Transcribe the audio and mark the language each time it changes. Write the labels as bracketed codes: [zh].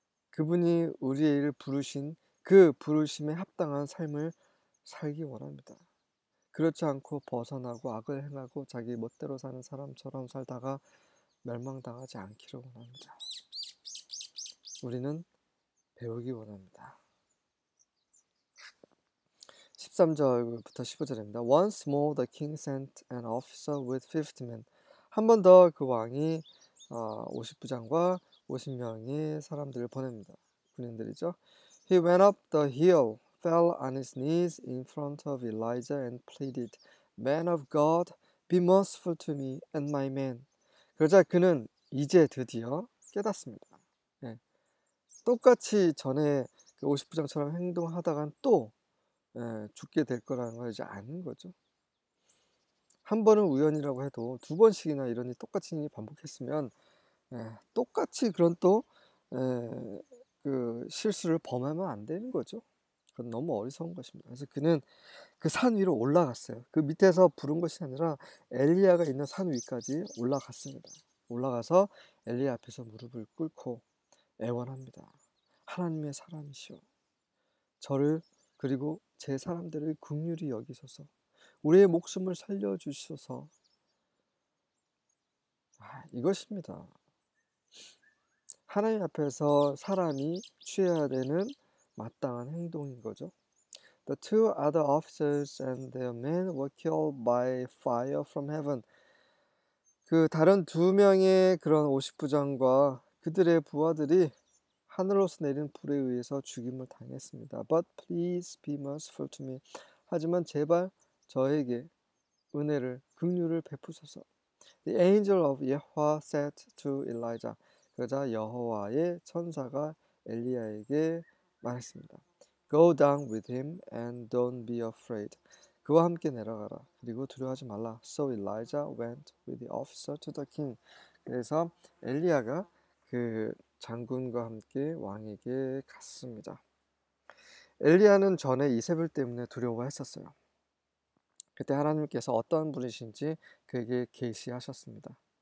[ko] 그분이 우리를 부르신 그 부르심에 합당한 삶을 살기 원합니다. 그렇지 않고 벗어나고 악을 행하고 자기 멋대로 사는 사람처럼 살다가 멸망당하지 않기를 원합니다. 우리는 배우기 원합니다. 13절부터 15절입니다. [en] Once more the king sent an officer with 50 men. [ko] 한 번 더 그 왕이 50부장과 50명의 사람들을 보냅니다. 군인들이죠. [en] He went up the hill, fell on his knees in front of Elijah and pleaded, Man of God, be merciful to me and my men. [ko] 그러자 그는 이제 드디어 깨닫습니다. 똑같이 전에 그 50부장처럼 행동하다간 또 죽게 될 거라는 걸 이제 아는 거죠. 한 번은 우연이라고 해도 두 번씩이나 이런 일이 똑같이 반복했으면 똑같이 그런 또 그 실수를 범하면 안 되는 거죠. 그건 너무 어리석은 것입니다. 그래서 그는 그 산 위로 올라갔어요. 그 밑에서 부른 것이 아니라 엘리야가 있는 산 위까지 올라갔습니다. 올라가서 엘리야 앞에서 무릎을 꿇고 애원합니다. 하나님의 사람이시오. 저를 그리고 제 사람들을 긍휼히 여기소서. 우리의 목숨을 살려주시소서. 이것입니다. 하나님 앞에서 사람이 취해야 되는 마땅한 행동인 거죠. [en] The two other officers and their men were killed by fire from heaven. [ko] 그 다른 두 명의 그런 50부장과 그들의 부하들이 하늘로서 내린 불에 의해서 죽임을 당했습니다. [en] But please be merciful to me. [ko] 하지만 제발 저에게 은혜를, 긍휼을 베푸소서. [en] The angel of Yahweh said to Elijah. [ko] 그러자 여호와의 천사가 엘리야에게 말했습니다. [en] Go down with him and don't be afraid. [ko] 그와 함께 내려가라. 그리고 두려워하지 말라. [en] So Elijah went with the officer to the king. [ko] 그래서 엘리야가 그 장군과 함께 왕에게 갔습니다. 엘리야는 전에 이세벨 때문에 두려워했었어요. 그때 하나님께서 어떤 분이신지 그에게 계시하셨습니다.